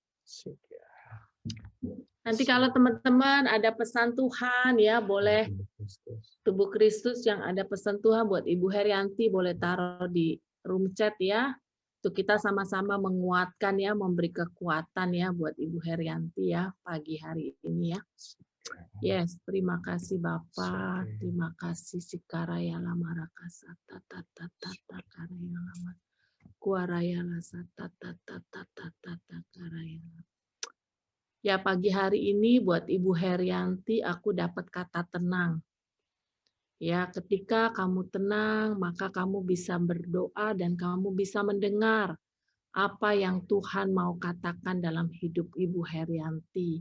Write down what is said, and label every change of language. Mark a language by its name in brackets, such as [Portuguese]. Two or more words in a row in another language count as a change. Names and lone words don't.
[Indonesian] Nanti kalau teman-teman ada pesan Tuhan ya boleh Tubuh Kristus yang ada pesan Tuhan buat Ibu Herianti boleh taruh di room chat ya. Untuk kita sama-sama menguatkan ya, memberi kekuatan ya buat Ibu Herianti ya pagi hari ini ya. Yes, terima kasih Bapak. Terima kasih Sikaraya Lamarakasa tata tata tata karaya lama. Kuaraya lasa tata tata tata karaya. Ya pagi hari ini buat Ibu Herianti aku dapat kata tenang. Ya, ketika kamu tenang, maka kamu bisa berdoa dan kamu bisa mendengar apa yang Tuhan mau katakan dalam hidup Ibu Herianti.